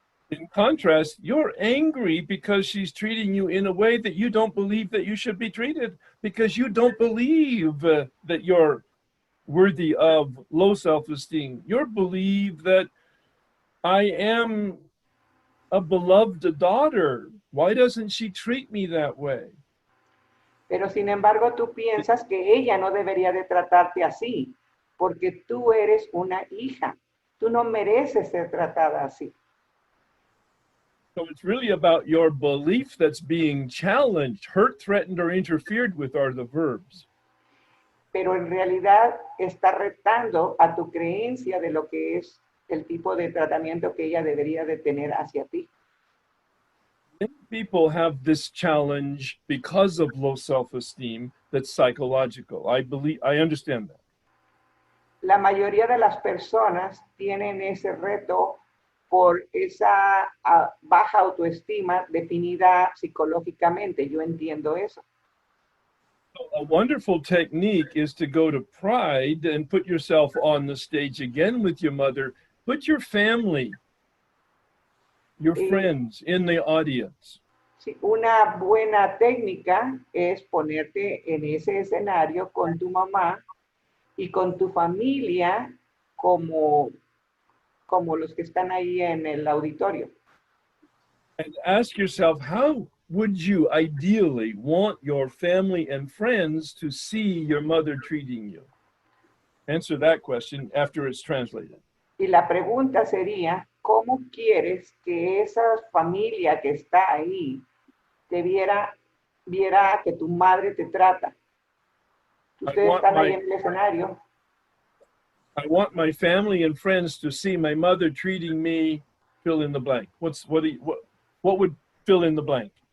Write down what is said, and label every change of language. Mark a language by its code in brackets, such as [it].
[en] In contrast, you're angry because she's treating you in a way that you don't believe that you should be treated, because you don't believe that you're worthy of low self-esteem. You believe that I am a beloved daughter. Why doesn't she treat me that way? [es] Pero sin embargo tú piensas que ella no debería de tratarte así, porque tú eres una hija. Tú no mereces ser tratada así. [en] So it's really about your belief that's being challenged. Hurt, threatened, or interfered with are the verbs. [es] Pero en realidad está retando a tu creencia de lo que es el tipo de tratamiento que ella debería de tener hacia ti. [en] Many people have this challenge because of low self-esteem that's psychological. I understand that. [es] La mayoría de las personas tienen ese reto por esa baja autoestima definida psicológicamente. Yo entiendo eso. [en] A wonderful technique is to go to Pride and put yourself on the stage again with your mother. Put your family, your friends in the audience. [es] Sí, una buena técnica es ponerte en ese escenario con tu mamá y con tu familia como los que están ahí en el auditorio. [en] And ask yourself, how would you ideally want your family and friends to see your mother treating you? Answer that question after it's translated. [es] Y la pregunta sería, ¿cómo quieres que esa familia que está ahí te viera que tu madre te trata? Ustedes están ahí en el escenario. [en] I want my family and friends to see my mother treating me, fill in the blank. What would fill in the blank?